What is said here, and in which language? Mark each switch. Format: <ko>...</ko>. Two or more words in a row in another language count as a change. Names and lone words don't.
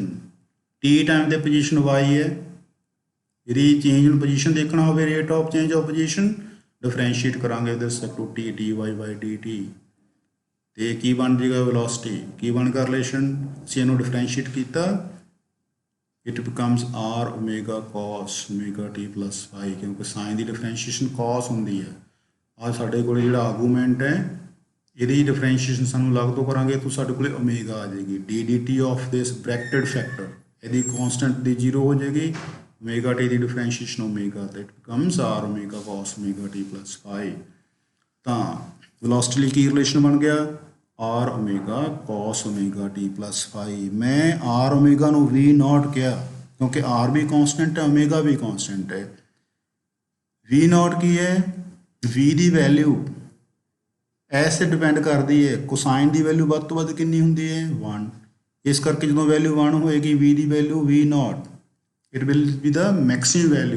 <pa>t ਟਾਈਮ ਤੇ ਪੋਜੀਸ਼ਨ y ਹੈ, ਇਹਦੀ</pa> <en>change in position</en> <pa>ਦੇਖਣਾ ਹੋਵੇ</pa> <en>rate of change of position differentiate</en> <pa>ਕਰਾਂਗੇ</pa> <en>with respect to t dy by dt</en> <pa>ਤੇ ਕੀ ਬਣ ਜਾਏਗਾ? ਵੈਲੋਸਿਟੀ ਕੀ ਬਣ ਗਿਆ ਰਿਲੇਸ਼ਨ? ਅਸੀਂ ਇਹਨੂੰ ਡਿਫਰੈਂਸ਼ੀਏਟ ਕੀਤਾ,</pa> <en>it becomes r omega cos omega t plus phi,</en> <pa>ਕਿਉਂਕਿ ਸਾਈਨ ਦੀ ਡਿਫਰੈਂਸ਼ੀਏਸ਼ਨ cos ਹੁੰਦੀ ਹੈ। ਆ ਸਾਡੇ ਕੋਲ ਜਿਹੜਾ ਆਰਗੂਮੈਂਟ ਹੈ ਇਹਦੀ ਡਿਫਰੈਂਸ਼ੀਏਸ਼ਨ ਸਾਨੂੰ ਲੱਗ ਤੋਂ ਕਰਾਂਗੇ ਤਾਂ ਸਾਡੇ ਕੋਲ ਓਮੇਗਾ ਆ ਜਾਏਗੀ।</pa> <en>d dt of this bracketed factor</en> <pa>ਇਹਦੀ ਕੌਂਸਟੈਂਟ ਦੀ 0 ਹੋ ਜਾਏਗੀ।</pa> <en>omega t</en> <pa>ਦੀ ਡਿਫਰੈਂਸ਼ੀਏਸ਼ਨ ਓਮੇਗਾ ਤਾਂ</pa> <en>it becomes r omega cos omega t plus phi।</en> <pa>ਤਾਂ ਵੈਲੋਸਿਟੀ ਲਈ ਕੀ ਰਿਲੇਸ਼ਨ ਬਣ ਗਿਆ?</pa> <en>r omega cos omega t plus phi।</en> <pa>ਮੈਂ</pa> <en>r omega</en> <pa>ਨੂੰ v0 ਕਿਹਾ ਕਿਉਂਕਿ r ਵੀ ਕੌਂਸਟੈਂਟ ਹੈ, omega ਵੀ ਕੌਂਸਟੈਂਟ ਹੈ। v0 ਕੀ ਹੈ? v ਦੀ ਵੈਲਿਊ ਐਸ ਤੇ ਡਿਪੈਂਡ ਕਰਦੀ ਹੈ ਕੋਸਾਈਨ ਦੀ ਵੈਲਿਊ ਵੱਧ ਤੋਂ ਵੱਧ ਕਿੰਨੀ ਹੁੰਦੀ ਹੈ 1। ਇਸ ਕਰਕੇ ਜਦੋਂ ਵੈਲਿਊ 1 ਹੋਏਗੀ v ਦੀ ਵੈਲਿਊ v ਨੋਟ</pa> <en>it will be the maximum value.</en>